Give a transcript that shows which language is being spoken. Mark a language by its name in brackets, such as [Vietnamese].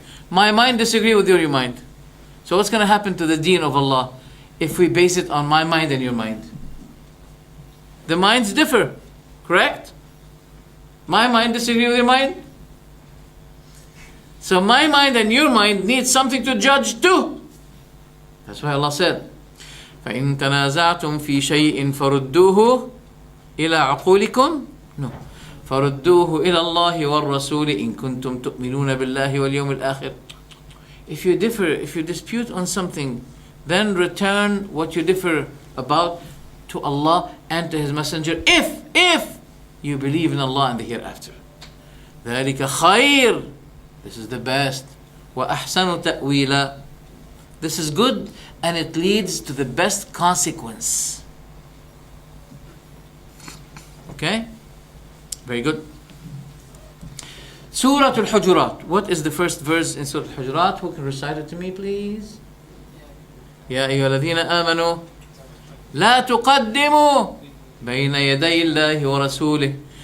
[English] My mind disagree with your mind. So what's going to happen to the deen of Allah if we base it on my mind and your mind? The minds differ, correct? My mind disagree with your mind. So my mind and your mind need something to judge too. That's why Allah said, [Arabic] فَإِن تَنَازَعْتُمْ فِي شَيْءٍ فَرُدُّوهُ إِلَىٰ عُقُولِكُمْ [English] No. [Arabic] فَرُدُّوهُ إِلَى اللَّهِ وَالرَّسُولِ إِن كُنتُمْ تُؤْمِنُونَ بِاللَّهِ وَالْيَوْمِ الْآخِرِ. [English] If you dispute on something, then return what you differ about to Allah and to His Messenger, if you believe in Allah and the hereafter. [Arabic] ذَلِكَ خَيْرٌ. [English] This is the best. [Arabic] وَأَحْسَنُ تَأْوِيلًا. [English] This is good and it leads to the best consequence. Okay? Very good. Surah Al-Hujurat. What is the first verse in Surah Al-Hujurat? Who can recite it to me, please? [Arabic] يا أيها الذين آمنوا لا تقدموا بين يدي الله ورسوله.